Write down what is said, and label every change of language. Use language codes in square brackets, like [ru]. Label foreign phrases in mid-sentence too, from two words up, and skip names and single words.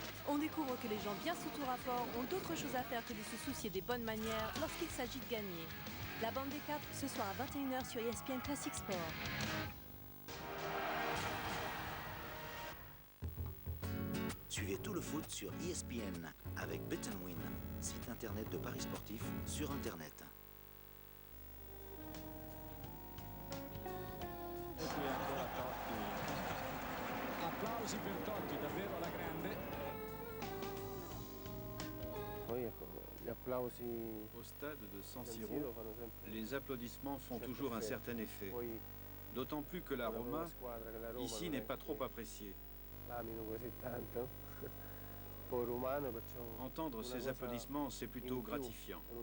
[fr] On découvre que les gens bien sous tour à fort ont d'autres choses à faire que de se soucier des bonnes manières lorsqu'il s'agit de gagner. La bande des 4, ce soir à 21h sur ESPN Classic Sport. Suivez tout le foot sur ESPN avec Bet & Win, site internet de paris sportifs sur internet. [it] E qui ancora Totti. Applausi per Totti, davvero alla grande. Poi ecco, gli applausi [fr] au stade de San Siro, les applaudissements font toujours un certain effet. D'autant plus que la Roma, ici, n'est pas trop appréciée. Entendre ces applaudissements, c'est plutôt gratifiant.